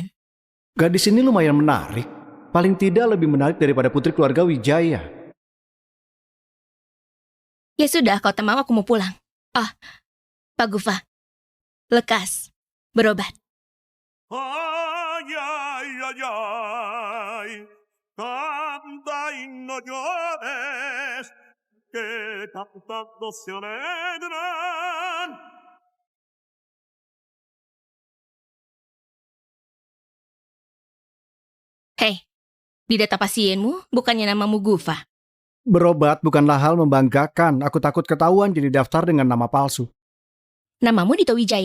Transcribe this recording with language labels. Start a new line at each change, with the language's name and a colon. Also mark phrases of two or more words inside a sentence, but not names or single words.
Indonesian: Gadis ini lumayan menarik. paling tidak lebih menarik daripada putri keluarga Wijaya. Ya sudah, kalau tak mau aku mau pulang. Pak Gufa, lekas, berobat.
Spanish: Ay, ay, ay, ay, canta y no llores, que cantando se alegran.
Indonesian: Hei, di data pasienmu bukannya namamu Gufa. Berobat bukanlah hal membanggakan. Aku takut ketahuan jadi daftar dengan nama palsu. Namamu Dito Wijaya.